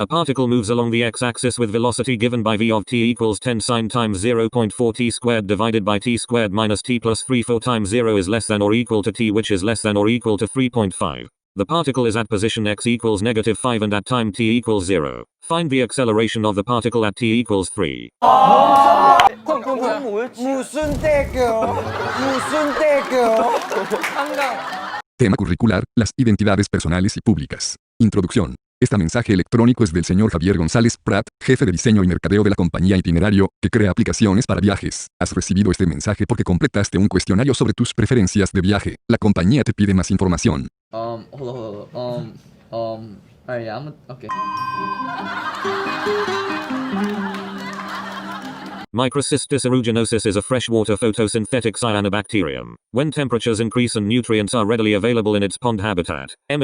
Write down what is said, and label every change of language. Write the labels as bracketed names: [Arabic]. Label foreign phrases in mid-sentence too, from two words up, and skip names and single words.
[English] A particle moves along the x-axis with velocity given by v of t equals 10 sine times 0.4 t squared divided by t squared minus t plus 3 4 times 0 is less than or equal to t, which is less than or equal to 3.5. The particle is at position x equals -5 and at time t equals 0. Find the acceleration of the particle at t equals 3. [Korean] 무슨 대교? [Spanish] Tema curricular, las identidades personales y públicas. Introducción. Este mensaje electrónico es del señor Javier González Prat, jefe de diseño y mercadeo de la compañía Itinerario, que crea aplicaciones para viajes. Has recibido este mensaje porque completaste un cuestionario sobre tus preferencias de viaje. La compañía te pide más información. [English] Hold on. Okay. Microcystis aeruginosus is a freshwater photosynthetic cyanobacterium. When temperatures increase and nutrients are readily available in its pond habitat, M.